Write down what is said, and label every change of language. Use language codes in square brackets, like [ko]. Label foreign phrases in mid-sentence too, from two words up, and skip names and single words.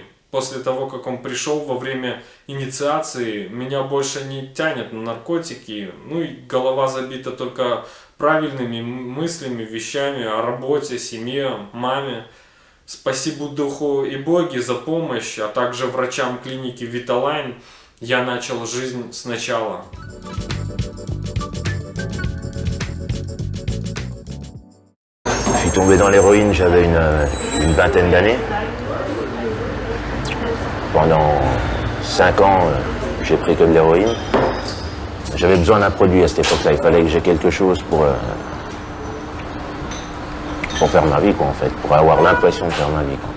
[ru] После того, как он пришел во время инициации, меня больше не тянет на наркотики, ну и голова забита только правильными мыслями, вещами о работе, семье, маме. Спасибо Духу и Боге за помощь, а также врачам клиники Виталайн, я начал жизнь сначала. [fr] Je suis tombé dans l'héroïne, j'avais une vingtaine d'années. Pendant 5 ans, j'ai pris que de l'héroïne. J'avais besoin d'un produit à cette époque-là. Il fallait que j'ai quelque chose pour faire ma vie, quoi, en fait, pour avoir l'impression de faire ma vie, quoi.